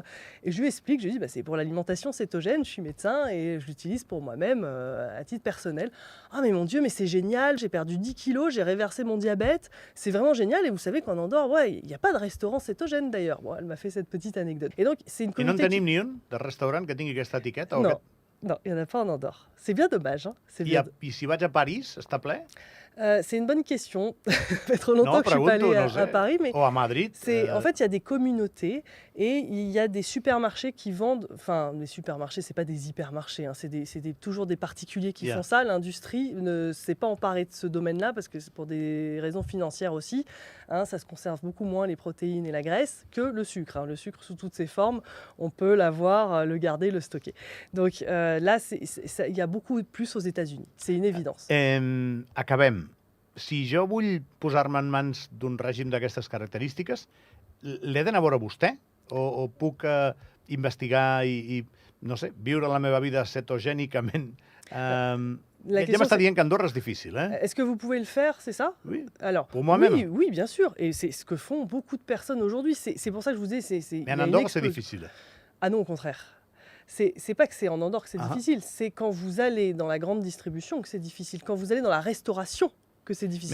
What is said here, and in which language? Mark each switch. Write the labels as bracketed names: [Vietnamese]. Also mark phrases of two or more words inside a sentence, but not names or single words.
[French] Et je lui explique, je lui dis c'est pour l'alimentation cétogène, je suis médecin et je l'utilise pour moi-même à titre personnel. Ah mais mon Dieu, mais c'est génial, j'ai perdu 10 kilos, j'ai réversé mon diabète, c'est vraiment génial. Et vous savez qu'en Andorre, il n'y a pas de restaurant cétogène d'ailleurs. Bon, elle m'a fait cette petite anecdote. Et donc, c'est une communauté. [Catalan] I no en tenim ni un de restaurant que tingui aquesta etiqueta? [French] Non, il n'y en a pas en Andorre. C'est bien dommage. Hein. [Catalan] I si vaig a París, està ple? [French] C'est une bonne question. Ça fait trop longtemps que je ne suis pas allée à Paris. Mais ou à Madrid. En fait, il y a des communautés et il y a des supermarchés qui vendent... Enfin, les supermarchés, ce n'est pas des hypermarchés. Hein, c'est toujours des particuliers qui font ça. L'industrie ne s'est pas emparée de ce domaine-là parce que c'est pour des raisons financières aussi. Hein, ça se conserve beaucoup moins, les protéines et la graisse, que le sucre. Hein. Le sucre, sous toutes ses formes, on peut l'avoir, le garder, le stocker. Donc là, il y a beaucoup plus aux États-Unis. C'est une évidence. [Catalan] Acabem. Si jo vull posar-me en mans d'un règim d'aquestes característiques, l'he d'anar a veure vostè? O puc investigar i, no sé, viure la meva vida cetogènicament? Ja m'està dient qu'Andorra és difícil, [French] Est-ce que vous pouvez le faire, c'est ça? Oui, alors, pour moi-même. Oui, bien sûr. Et c'est ce que font beaucoup de personnes aujourd'hui. C'est pour ça que je vous dis... Mais en Andorre, c'est difficile. Ah non, au contraire. C'est pas que c'est en Andorre que c'est difficile, c'est quand vous allez dans la grande distribution que c'est difficile, quand vous allez dans la restauration que c'est difficile.